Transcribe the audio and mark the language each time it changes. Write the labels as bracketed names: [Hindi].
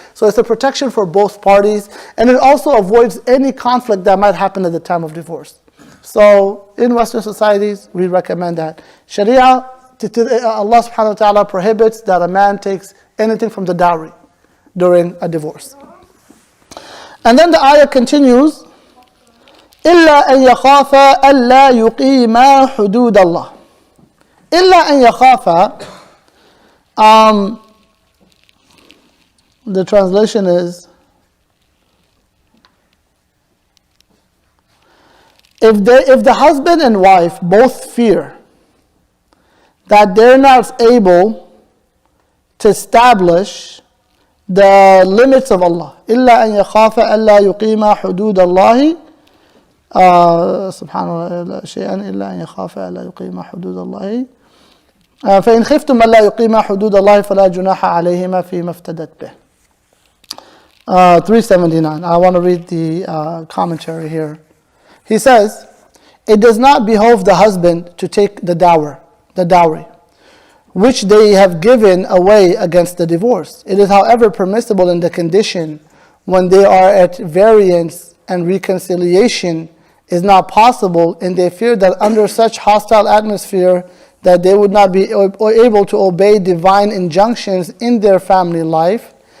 [English] So it's a protection for both parties, and it also avoids any conflict that might happen at the time of divorce. So in Western societies, we recommend that. Sharia, Allah subhanahu wa ta'ala prohibits that a man takes anything from the dowry during a divorce. And then the ayah continues, [Arabic] إِلَّا أَن يَخَافَ أَلَّا يُقِيمَا حُدُودَ اللَّهِ. إِلَّا أَن يَخَافَ, [English] the translation is, if the husband and wife both fear that they're not able to establish the limits of Allah, [Arabic] إِلَّا أَن يَخَافَ أَلَّا يُقِيمَا حُدُودَ اللَّهِ سبحانه شيئا إلا أن يخاف ألا يقيم حدود الله فإن خفتم ألا يقيم حدود الله فلا جناح عليهما فيما افتدت به. [English] 379. I want to read the commentary here. He says, it does not behove the husband to take the dowry, which they have given away against the divorce. It is, however, permissible in the condition when they are at variance and reconciliation is not possible, and they fear that under such hostile atmosphere that they would not be able to obey divine injunctions in their family life.